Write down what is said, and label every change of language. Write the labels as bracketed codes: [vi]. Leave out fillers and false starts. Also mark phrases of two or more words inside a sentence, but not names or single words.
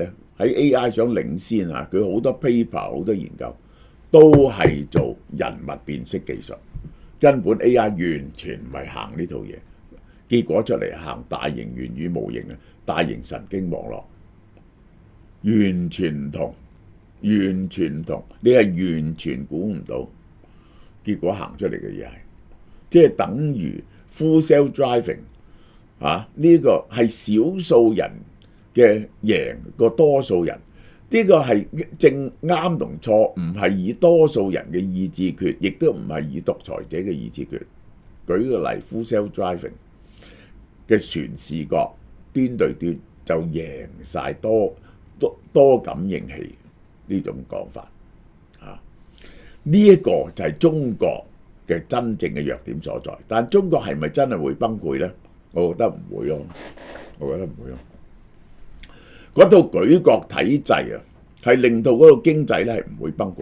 [yue] 喺 AI 想領先啊，佢好多 paper 好多研究都係做人物辨識技術，根本 AI 完全唔係行呢套嘢。結果出嚟行大型元宇模型啊，大型神經網絡，完全唔同，完全唔同，你係完全估唔到。結果行出嚟嘅嘢係，即係等於 [en] full self driving [yue] 啊！呢個係少數人嘅贏過多數人，呢個係正啱同錯，唔係以多數人嘅意志決，亦都唔係以獨裁者嘅意志決。舉個例 ， [en] full self driving [yue] 嘅全視覺端對端就贏晒多感應器呢種講法啊！呢一個就係中國嘅真正嘅弱點所在。但中國係咪真係會崩潰呢？我覺得唔會咯，嗰套舉國體制啊，係令到嗰個經濟咧係唔會崩潰。